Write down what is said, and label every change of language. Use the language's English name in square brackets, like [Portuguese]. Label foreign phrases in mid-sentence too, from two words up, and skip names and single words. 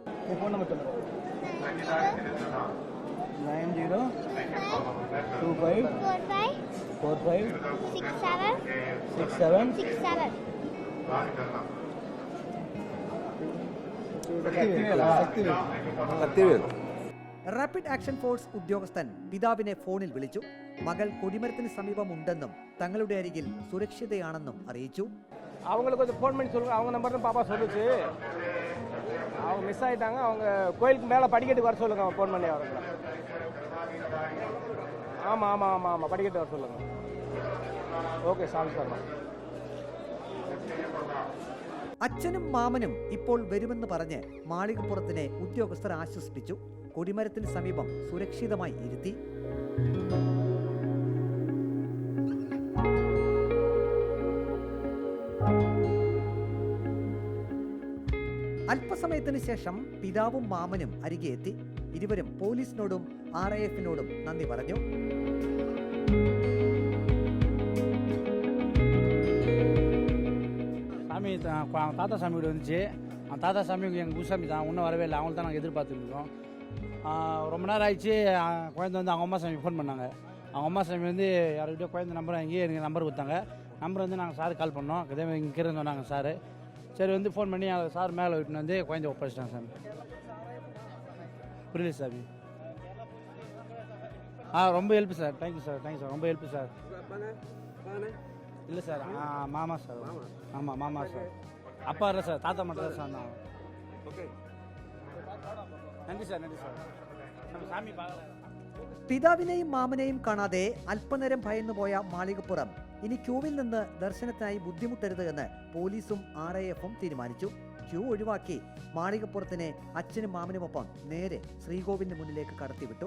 [Malayalam] 9025456767. റാപ്പിഡ് ആക്ഷൻ ഫോഴ്സ് ഉദ്യോഗസ്ഥൻ പിതാവിനെ ഫോണിൽ വിളിച്ചു. മകൾ കൊടിമരത്തിന് സമീപമുണ്ടെന്നും തങ്ങളുടെ അരികിൽ സുരക്ഷിതയാണെന്നും അറിയിച്ചു. [Tamil] அவங்களுக்கு கொஞ்சம் ஃபோன் பண்ணி சொல்லுங்க, அவங்க நம்பர் தான் பாப்பா சொல்லுச்சு. அவங்க மிஸ் ஆகிட்டாங்க, அவங்க கோயிலுக்கு மேலே படிக்கட்டுக்கு வர சொல்லுங்க, அவங்க ஃபோன் பண்ணி அவங்கள. ஆமாம் ஆமாம் ஆமாம் ஆமாம் படிக்கட்டு வர சொல்லுங்க. [English] Okay sir. [Malayalam] അച്ഛനും മാമനും ഇപ്പോൾ വരുമെന്ന് പറഞ്ഞ് മാളികപ്പുറത്തിനെ ഉദ്യോഗസ്ഥർ ആശ്വസിപ്പിച്ചു. കൊടിമരത്തിന് സമീപം സുരക്ഷിതമായി ഇരുത്തി. അല്പസമയത്തിന് ശേഷം പിതാവും മാമനും അരികെ എത്തി. ഇരുവരും പോലീസിനോടും RIF-നോടും നന്ദി പറഞ്ഞു. [Tamil] சாமி தாத்தா சாமி வீடு வந்துச்சு. அந்த தாத்தா சாமி எங்கள் குருசாமி தான், இன்னும் வரவே இல்லை. அவங்கள தான் நாங்கள் எதிர்பார்த்துருக்கோம். ரொம்ப நேரம் ஆயிடுச்சு. குழந்தை வந்து அவங்க அம்மா சாமி ஃபோன் பண்ணாங்க. அவங்க அம்மா சாமி வந்து யாருக்கிட்டே குழந்தை நம்பர் வாங்கி எனக்கு நம்பர் கொடுத்தாங்க. நம்பர் வந்து நாங்கள் சார் கால் பண்ணோம். இதே மாதிரி இங்கே இருந்து சொன்னாங்க சார். சரி வந்து ஃபோன் பண்ணி சார் மேலே விட்டுன்னு வந்து குழந்தை ஒப்படைச்சிட்டாங்க சாமி. புரியல சாமி. ரொம்ப ஹெல்ப் சார். [English] Thank you sir. [Tamil] ரொம்ப ஹெல்ப் சார். இல்லை சார், மாமா சார். ஆமாம் மாமா சார். அப்பா இல்லை சார், தாத்தா மட்டும் தான் சார். [Malayalam] ஓகே നന്ദി സാർ. [Tamil] நம்மள் சாமி பார்க்கல. [Malayalam] പിതാവിനെയും മാമനെയും കാണാതെ അല്പനേരം ഭയന്നുപോയ മാളികപ്പുറം ഇനി ക്യൂവിൽ നിന്ന് ദർശനത്തിനായി ബുദ്ധിമുട്ടരുത് എന്ന് പോലീസും RIF-ഉം തീരുമാനിച്ചു. ക്യൂ ഒഴിവാക്കി മാളികപ്പുറത്തിനെ അച്ഛനും മാമനുമൊപ്പം നേരെ ശ്രീകോവിലിന് മുന്നിലേക്ക് കടത്തിവിട്ടു.